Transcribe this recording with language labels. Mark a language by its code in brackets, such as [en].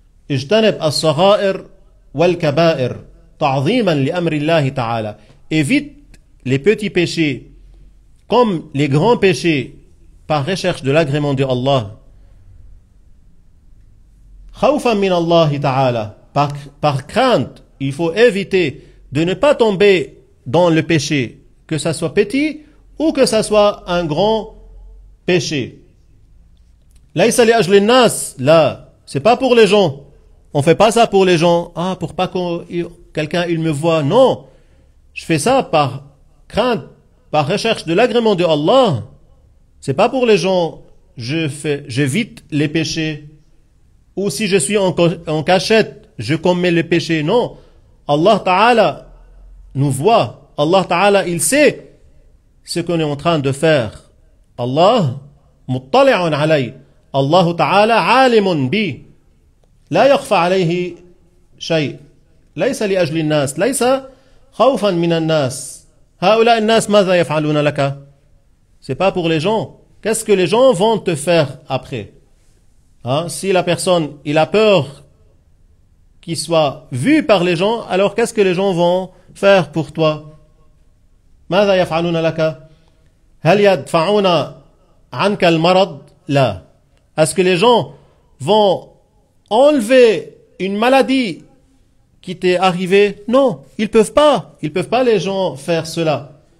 [ar] اجتنب الصغائر والكبائر تعظيما لأمر الله تعالى. [fr] Évite les petits péchés comme les grands péchés par recherche de l'agrément de Allah. [ar] خوفا من الله تعالى. [fr] Par crainte, il faut éviter de ne pas tomber dans le péché, que ça soit petit ou que ça soit un grand péché. [ar] ليس لأجل الناس. [fr] Là, c'est pas pour les gens. On fait pas ça pour les gens. Ah, pour pas que quelqu'un il me voit. Non, je fais ça par crainte, par recherche de l'agrément de Allah. C'est pas pour les gens. J'évite les péchés. Ou si je suis en cachette, je commets les péchés. Non, Allah Ta'ala nous voit. Allah Ta'ala, il sait ce qu'on est en train de faire. Allah, [ar] muttali'un alayh. الله تعالى عالم بي لا يخفى عليه شيء ليس لأجل الناس ليس خوفا من الناس هؤلاء الناس ماذا يفعلون لك [fr] c'est pas pour les gens qu'est-ce que les gens vont te faire après hein? Si la personne il a peur qu'il soit vu par les gens alors qu'est-ce que les gens vont faire pour toi [ar] ماذا يفعلون لك هل يدفعون عنك المرض لا [fr] est-ce que les gens vont enlever une maladie qui t'est arrivée non ils peuvent pas les gens faire cela